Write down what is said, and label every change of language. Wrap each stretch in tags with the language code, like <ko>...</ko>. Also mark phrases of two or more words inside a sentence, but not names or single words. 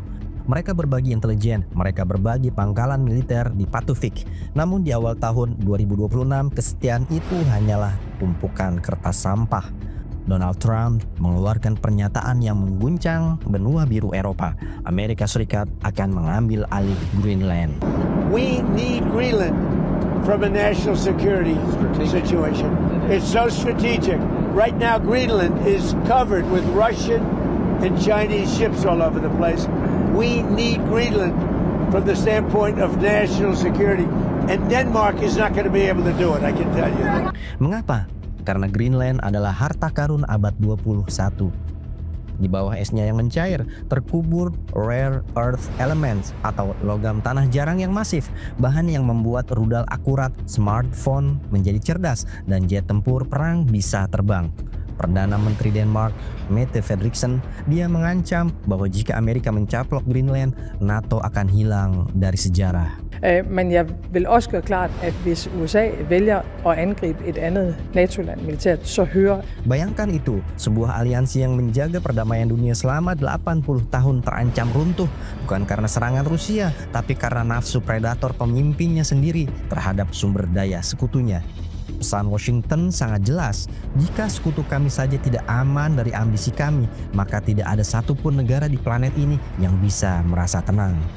<id>Mereka berbagi intelijen, mereka berbagi pangkalan militer di Patufik. Namun di awal tahun 2026, kesetiaan itu hanyalah tumpukan kertas sampah. Donald Trump mengeluarkan pernyataan yang mengguncang benua biru Eropa. Amerika Serikat akan mengambil alih Greenland.</id> <en>We need Greenland from a national security situation. It's so strategic. Right now, Greenland is covered with Russian and Chinese ships all over the place. We need Greenland from the standpoint of national security. And Denmark is not going to be able to do it, I can tell you.</en> <id>Mengapa? Karena Greenland adalah harta karun abad 21. Di bawah esnya yang mencair, terkubur</id> <en>rare earth elements</en> <id>atau logam tanah jarang yang masif, bahan yang membuat rudal akurat, smartphone menjadi cerdas, dan jet tempur perang bisa terbang. Perdana Menteri Denmark, Mette Frederiksen, dia mengancam bahwa jika Amerika mencaplok Greenland, NATO akan hilang dari sejarah.</id> <da>Men jeg vil også gøre klart, at hvis USA vælger at angribe et andet NATO-land militært, så hører...</da> <id>Bayangkan itu, sebuah aliansi yang menjaga perdamaian dunia selama 80 tahun terancam runtuh, bukan karena serangan Rusia, tapi karena nafsu predator pemimpinnya sendiri terhadap sumber daya sekutunya. Pesan Washington sangat jelas, jika sekutu kami saja tidak aman dari ambisi kami, maka tidak ada satupun negara di planet ini yang bisa merasa tenang.</id>